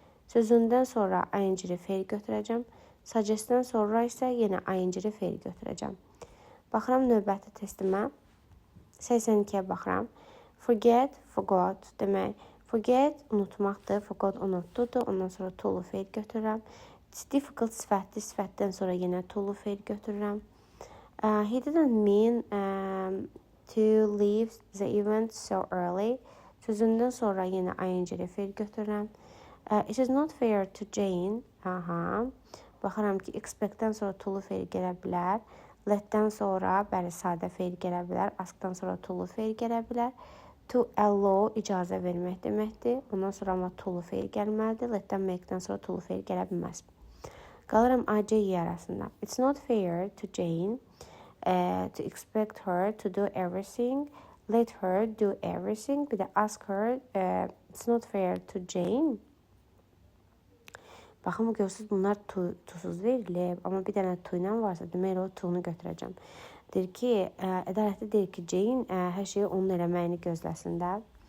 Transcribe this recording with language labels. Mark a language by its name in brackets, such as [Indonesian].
[Azerbaijani] Sözündən sonra ing-li feil götürəcəm. Suggest-dən sonra isə yenə ing-li feil götürəcəm. Baxıram növbəti testimə. 82-yə baxıram. Forgot. Demək, forget unutmaqdır. Forgot unutdudur. Ondan sonra to feil götürürəm. [English] It's difficult [Azerbaijani] sifətdir. Sifətdən sonra yenə to feil götürürəm. [English] He didn't mean to leave the event so early. [Azerbaijani] Sözündən sonra yenə ing-li feil götürürəm. [English] It is not fair to Jane. [Azerbaijani] Baxıram ki, expect-dən sonra to feil gələ bilər. Let-dən sonra bəli sadə feil gələ bilər. Ask-dan sonra to feil gələ bilər. To allow icazə vermək deməkdir. Ondan sonra amma to feil gəlməlidir. Let-dən make-dən sonra to feil gələ bilməz. Qalıram A-C-Y arasında. [English] It's not fair to Jane to expect her to do everything. Let her do everything. [Azerbaijani] Bir də [English] ask her. It's not fair to Jane. [Azerbaijani] Baxın, görürsünüz, bunlar tusuz verilib. Amma bir dənə to ilə varsa, demək o to-nu götürəcəm. Deyir ki, ədalətli deyir ki, Jane hər şeyi onun eləməyini gözləsin də.